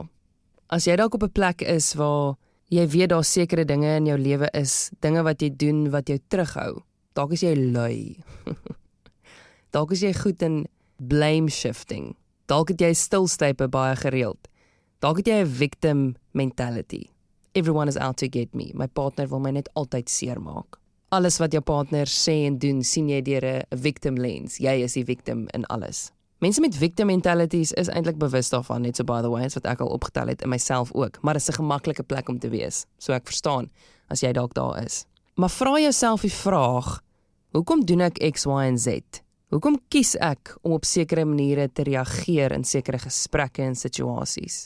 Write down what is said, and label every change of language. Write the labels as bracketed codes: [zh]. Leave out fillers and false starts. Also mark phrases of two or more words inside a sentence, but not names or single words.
[af] As jy dalk op 'n plek is waar jy weet daar sekere dinge in jou lewe is, dinge wat jy doen wat jou terughou, dalk is jy lui. Dalk is jy goed in [en] blame shifting. [af] Dalk het jy stilstype baie gereeld. Dalk het jy 'n [en] victim mentality. Everyone is out to get me. [af] My partner wil my net altyd seermaak. Alles wat jou partner sê en doen, sien jy deur 'n [en] victim lens. [af] Jy is die victim in alles. Mense met [en] victim mentalities [af] is eintlik bewus daarvan, net so [en] by the way, [af] as wat ek al opgetel het in myself ook, maar dit is 'n gemaklike plek om te wees. So ek verstaan as jy dalk daar is. Maar vra jouself die vraag, hoekom doen ek X, Y en Z? Hoekom kies ek om op sekere maniere te reageer in sekere gesprekke en situasies?